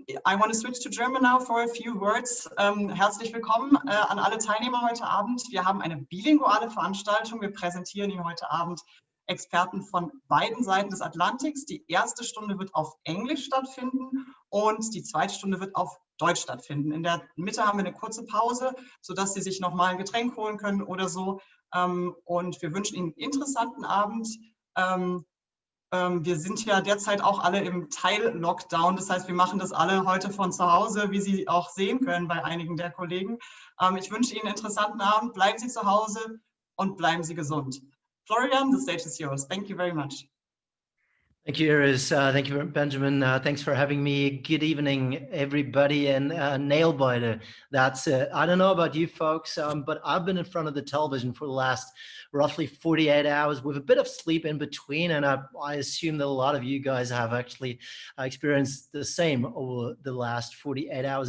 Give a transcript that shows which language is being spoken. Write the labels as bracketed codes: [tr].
[en] I want to switch to German now for a few words. [de] Herzlich willkommen an alle Teilnehmer heute Abend. Wir haben eine bilinguale Veranstaltung. Wir präsentieren Ihnen heute Abend Experten von beiden Seiten des Atlantiks. Die erste Stunde wird auf Englisch stattfinden und die zweite Stunde wird auf Deutsch stattfinden. In der Mitte haben wir eine kurze Pause, sodass Sie sich nochmal ein Getränk holen können oder so. Und wir wünschen Ihnen einen interessanten Abend. Wir sind ja derzeit auch alle im Teil-Lockdown. Das heißt, wir machen das alle heute von zu Hause, wie Sie auch sehen können bei einigen der Kollegen. Ich wünsche Ihnen einen interessanten Abend. Bleiben Sie zu Hause und bleiben Sie gesund. Florian, [en] the stage is yours. Thank you very much. Thank you, Iris. Thank you, Benjamin. Thanks for having me. Good evening, everybody. And nail biter. That's it. I don't know about you folks, but I've been in front of the television for the last roughly 48 hours with a bit of sleep in between. And I assume that a lot of you guys have actually experienced the same over the last 48 hours.